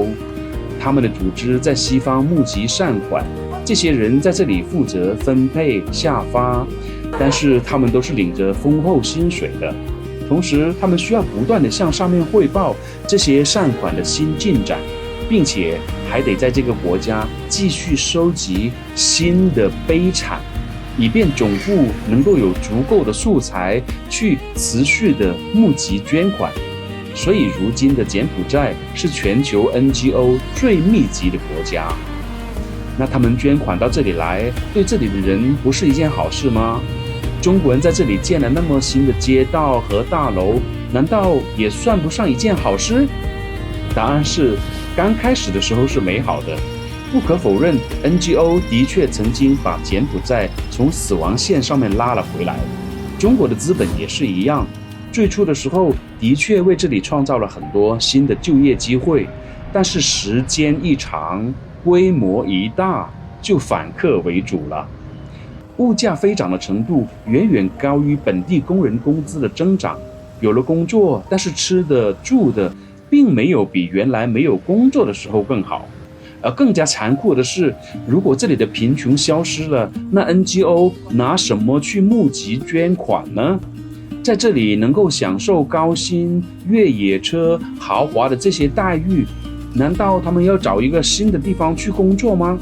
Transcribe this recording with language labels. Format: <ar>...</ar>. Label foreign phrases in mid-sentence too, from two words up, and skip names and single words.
<zh>他們的組織在西方募集善款，這些人在這裡負責分配下發，但是他們都是領着豐厚薪水的。同時，他們需要不斷地向上面匯報這些善款的新進展，並且還得在這個國家繼續收集新的悲慘，以便總部能夠有足夠的素材去持續的募集捐款。所以如今的柬埔寨是全球 NGO 最密集的國家。那他們捐款到這裡來，對這裡的人不是一件好事嗎？中國人在這裡建了那麼新的街道和大樓，難道也算不上一件好事？答案是，剛開始的時候是美好的。不可否認 ，NGO 的確曾經把柬埔寨從死亡線上面拉了回來。中國的資本也是一樣，最初的時候的確為這裡創造了很多新的就業機會，但是時間一長，規模一大，就反客為主了。物價飛漲的程度遠遠高於本地工人工資的增長，有了工作，但是吃的住的並沒有比原來沒有工作的時候更好。而更加殘酷的是，如果這裡的貧窮消失了，那 NGO 拿什麼去募集捐款呢？在這裡能夠享受高薪、越野車、豪華的這些待遇，難道他們要找一個新的地方去工作嗎？</zh>